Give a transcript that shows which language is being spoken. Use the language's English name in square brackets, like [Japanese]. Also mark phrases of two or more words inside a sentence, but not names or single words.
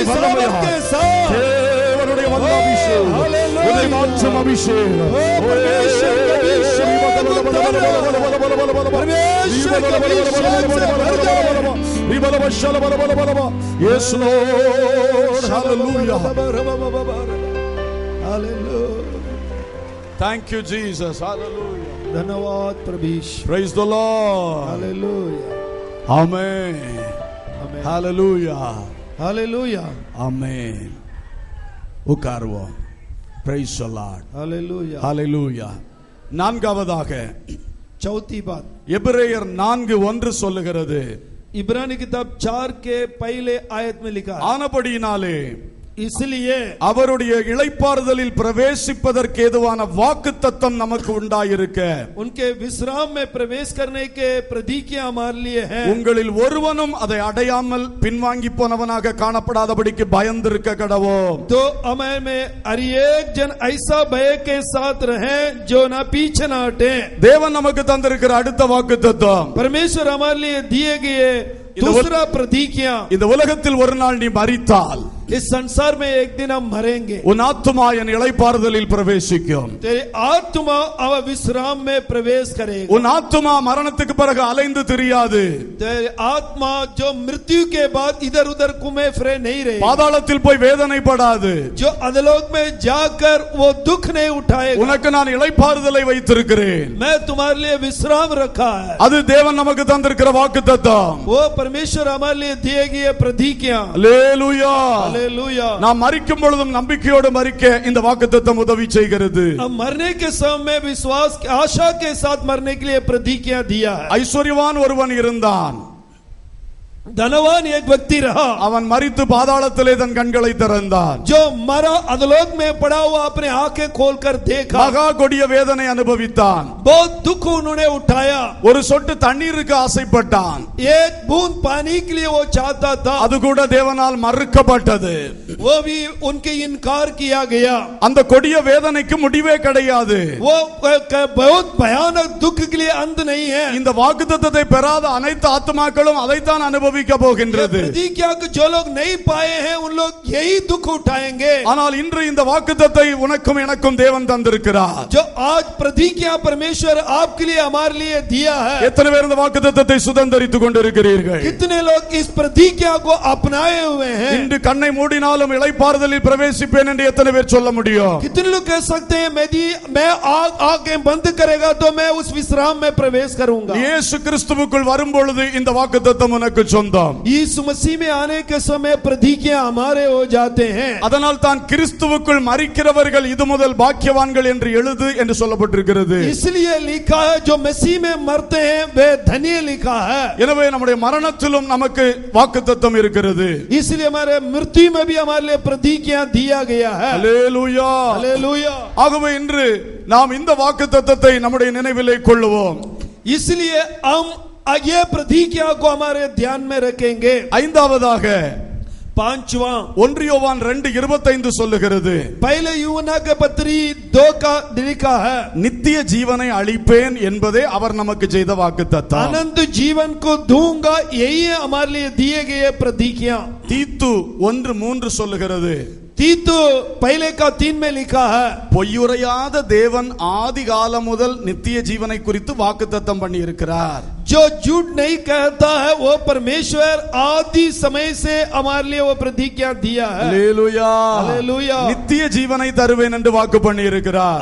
[Hindi] और [Tamil] வல்லமையாய் [Hindi] के साथ [Tamil] தேவனுடைய வல்ல அபிஷேகம், உன்னை மாற்றும் அபிஷேகம். [Hindi] परमेश्वर का अभिषेक परमेश्वर का अभिषेक से भर जाए. [English] Yes Lord, hallelujah. Hallelujah. Thank you Jesus, hallelujah. [Hindi] धन्यवाद प्रभु. [English] Praise the Lord. Hallelujah. Amen. Amen. Hallelujah. Hallelujah. Amen. உட்காருவோம். Praise the Lord. Hallelujah. [Tamil] Hallelujah. நான்காவதாக [Hindi] चौथी बात, [Tamil] எபிரேயர் 4:1 சொல்லுகிறது, [Hindi] इब्रानी किताब 4 के पहले आयत में लिखा है, [Tamil] ஆனபடியினாலே [Hindi] इसलिए [Tamil] அவருடைய இளைப்பாறுதலில் பிரவேசிப்பதற்கு ஏதுவான வாக்குத்தத்தம் நமக்கு உண்டாயிருக்க [Hindi] उनके विश्राम में प्रवेश करने के प्रतीक्षा हमारे लिए है. [Tamil] உங்களில் ஒருவனும் அதை அடையாமல் பின்வாங்கி போனவனாக காணப்படாதபடிக்கு பயந்திருக்க கடவோம். [Hindi] तो हमें में हर एक जन ऐसा भय के साथ रहे जो ना पीछे ना हटे. [Tamil] தேவன் நமக்கு தந்திருக்கிற அடுத்த வாக்குத்தத்தம், [Hindi] परमेश्वर हमारे लिए दिए गए दूसरा प्रतीक्षा, [Tamil] இந்த உலகத்தில் ஒரு நாள் நீ மரித்தால் [Hindi] इस संसार में एक दिन हम मरेंगे। [Tamil] உன் ஆத்துமா என் இளைப்பாறுதலில் பிரவேசிக்கும். [Hindi] तेरी आत्मा अब विश्राम में प्रवेश करेगा। [Tamil] உன் ஆத்துமா மரணத்துக்கு பிறகு அலைந்து திரியாது. [Hindi] तेरी आत्मा जो मृत्यु के बाद इधर उधर घूमे फिरे नहीं रहे। [Tamil] பாதாளத்தில் போய் வேதனைப்படாது. [Hindi] जो अधोलोक में जाकर वो दुख नहीं उठाएगा। [Tamil] உனக்கு நான் இளைப்பாறுதலை வைத்திருக்கிறேன். [Hindi] मैं तुम्हारे लिए विश्राम रखा है। [Tamil] அது தேவன் நமக்கு தந்திருக்கிற வாக்குத்தத்தம். [Hindi] वो परमेश्वर हमारे लिए दिए गए प्रतिज्ञा। [Tamil] அல்லேலூயா. [Hindi] हालेलुया। [Tamil] நாம் மரிக்கும் பொழுதும் நம்பிக்கையோடு மரிக்க இந்த வாக்குத்தத்தம் உதவி செய்கிறது. [Hindi] हम मरने के समय में विश्वास आशा के साथ मरने के लिए प्रतिज्ञा दिया है। [Tamil] ஐஸ்வர்யவான் ஒருவன் இருந்தான். [Hindi] धनवान एक व्यक्ति रहा। [Tamil] அவன் மரித்து பாதாளத்திலே தன் கண்களை திறந்தான். [Hindi] जो मरा अधोलोक में पड़ा हुआ अपने आंखें खोलकर देखा। [Tamil] மகா கொடிய வேதனை அனுபவித்தான். [Hindi] बहुत दुख उन्होंने उठाया। [Tamil] ஒரு சொட்டு தண்ணீருக்கு ஆசைப்பட்டான். [Hindi] एक बूंद पानी के लिए वो चाहता था। [Tamil] அது கூட தேவனால் மறுக்கப்பட்டது. [Hindi] वो भी उनके इनकार किया गया। [Tamil] அந்த கொடிய வேதனைக்கு முடிவே கிடையாது. [Hindi] वो बहुत भयानक दुख के लिए अंत नहीं है। [Tamil] இந்த வாக்குத்தத்தத்தை பெறாத அனைத்து ஆத்துமாக்களும் அதைத்தான் அனுபவிக்க போகின்றது. [Hindi] प्रतिज्ञा को जो लोग नहीं पाए हैं उन लोग यही दुख उठाएंगे। [Tamil] ஆனால் இன்று இந்த வாக்குத்தத்தை உனக்கும் எனக்கும் தேவன் தந்திருக்கிறார். [Hindi] जो आज प्रतिज्ञा परमेश्वर आपके लिए हमारे लिए दिया है। [Tamil] எத்தனை பேர் இந்த வாக்குத்தத்தத்தை சுதந்தரித்துக் கொண்டிருக்கிறீர்கள்? [Hindi] कितने लोग इस प्रतिज्ञा को अपनाए हुए हैं? [Tamil] இன்று கண்ணை மூடினாலும் இளைப்பாறுதலில் பிரவேசிப்பேன் என்று எத்தனை பேர் சொல்ல முடியும்? [Hindi] कितने लोग कह सकते हैं मैं आंखें बंद करेगा तो मैं उस विश्राम में प्रवेश करूंगा। [Tamil] இயேசு கிறிஸ்துவுக்குள் வரும்பொழுது இந்த வாக்குத்தத்தம் உனக்கு சொந்தம். [Hindi] यीशु मसीह में आने के समय प्रतिज्ञा हमारे हो जाते हैं। [Tamil] அதனால் தான் கிறிஸ்துவுக்குள் மரிக்கிறவர்கள் இது முதல் பாக்கியவான்கள் என்று எழுது என்று சொல்லப்பட்டிருக்கிறது. [Hindi] इसलिए लिखा है जो मसीह में मरते हैं वे धन्य लिखा है। [Tamil] எனவே நம்முடைய மரணத்திலும் நமக்கு வாக்குத்தத்தம் இருக்கிறது. [Hindi] इसलिए हमारे मृत्यु में भी हमारे लिए प्रतिज्ञा दिया गया है। [Tamil] அல்லேலூயா. [Hindi] हालेलुया। [Tamil] ஆகவே இன்று நாம் இந்த வாக்குத்தத்தத்தை நம்முடைய நினைவிலே கொள்ளுவோம். [Hindi] इसलिए हम ये प्रतिज्ञा को हमारे ध्यान में रखेंगे। [Tamil] ஐந்தாவதாக [Hindi] पांचवा [Tamil] 1 யோவான் 2:25 சொல்லுகிறது. [Hindi] पहले यूहन्ना के पत्री 2 का लिखा है। [Tamil] நித்திய ஜீவனை அளிப்பேன் என்பதே அவர் நமக்கு செய்த வாக்குத்தத்தம். [Hindi] अनंत जीवन को दूंगा यही है हमारे लिए दिए गए प्रतिज्ञा। [Tamil] தீத்து 1:3 சொல்லுகிறது. [Hindi] तीतु पहले का 3 में लिखा है। [Tamil] பொய்யுரையாத தேவன் ஆதி காலம் முதல் நித்திய ஜீவனை குறித்து வாக்குத்தத்தம் பண்ணி இருக்கிறார். [Hindi] जो झूठ नहीं कहता है वो परमेश्वर आदि समय से हमारे लिए वो प्रतिज्ञा दिया है। [Tamil] அல்லேலூயா. [Hindi] हालेलुया। [Tamil] நித்திய ஜீவனை தருவேன் என்று வாக்கு பண்ணி இருக்கிறார்.